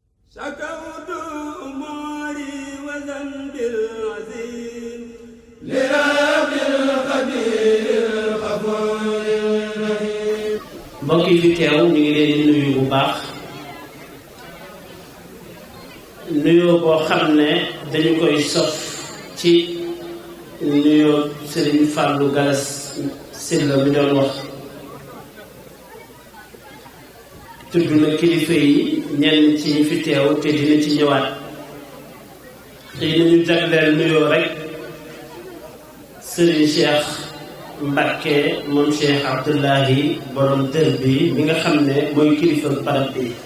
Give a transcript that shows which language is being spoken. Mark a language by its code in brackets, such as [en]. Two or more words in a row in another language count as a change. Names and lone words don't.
[ar] شكوت أموري وذنبي العظيم لرب القدير الغفور الرحيم. [wo] mbokk yi fi teew ñu ngi leen di nuyu bu baax nuyoo boo xam ne dañu koy sof ci nuyoo Serigne Fallou Galas Sylla mi doon wax tudd na kilifa yi ñenn ci ñi fi teew te dina ci ñëwaat xëy na ñu jagleel nuyoo rek Serigne Cheikh Mbacké moom Cheikh Abdoulahi borom dër bi mi nga xam ne mooy kilifa barab bi